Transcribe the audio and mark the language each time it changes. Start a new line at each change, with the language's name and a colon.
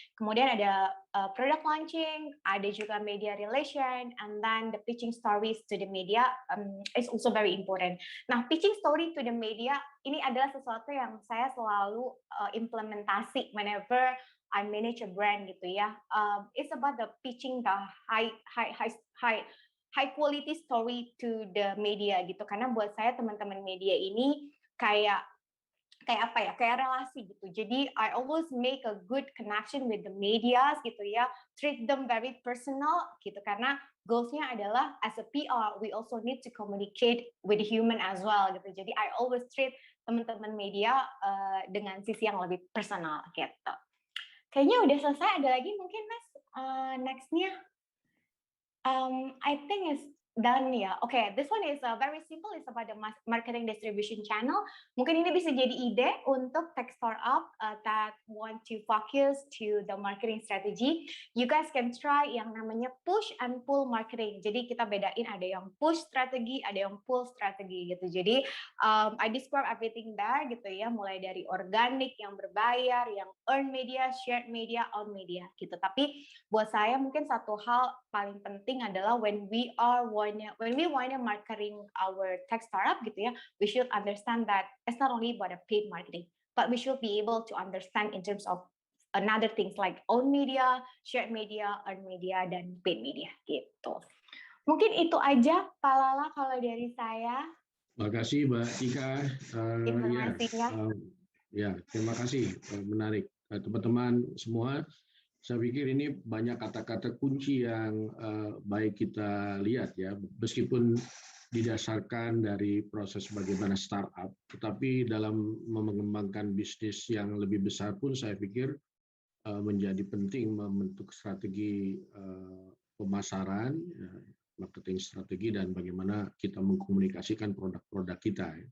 Indonesian: Kemudian ada
English: product launching,
Indonesian: ada juga
English: media relation, and then the pitching stories to the media is also very important.
Indonesian: Nah,
English: pitching story to the media
Indonesian: ini adalah sesuatu yang saya selalu implementasi
English: whenever I manage a brand
Indonesian: gitu ya.
English: It's about the pitching the high quality story to the media gitu,
Indonesian: karena buat saya teman-teman media ini kayak relasi gitu.
English: Jadi I always make a good connection with the medias gitu ya, treat them very personal gitu,
Indonesian: karena goalsnya adalah
English: as a PR we also need to communicate with human as well gitu.
Indonesian: Jadi
English: I always treat
Indonesian: teman-teman media dengan sisi yang lebih personal gitu. Kayaknya udah selesai. Ada lagi mungkin Mas nextnya?
English: I think it's done ya. Okay, this one is very simple. It's about the marketing distribution channel.
Indonesian: Mungkin ini bisa jadi ide untuk
English: tech startup that want to focus to the marketing strategy. You guys can try
Indonesian: yang namanya
English: push and pull marketing.
Indonesian: Jadi kita bedain ada yang push strategi, ada yang pull strategi gitu.
English: Jadi I describe everything there gitu ya,
Indonesian: mulai dari
English: organic
Indonesian: yang berbayar,
English: yang earn media, shared media, own media gitu. Tapi buat saya mungkin satu hal paling penting adalah when we want to marketing our tech startup gitu ya, we should understand that it's not only about a paid marketing, but we should be able to understand in terms of another things like own media, shared media, earned media, dan paid media gitu.
Indonesian: Mungkin itu aja Pak Lala kalau dari saya. Terima kasih Mbak Tika. Informasinya. Ya, terima kasih. Menarik. Teman-teman semua, saya pikir ini banyak kata-kata kunci yang baik kita lihat ya, meskipun didasarkan dari proses bagaimana startup, tetapi dalam mengembangkan bisnis yang lebih besar pun saya pikir menjadi penting membentuk strategi pemasaran, marketing strategi, dan bagaimana kita mengkomunikasikan produk-produk kita.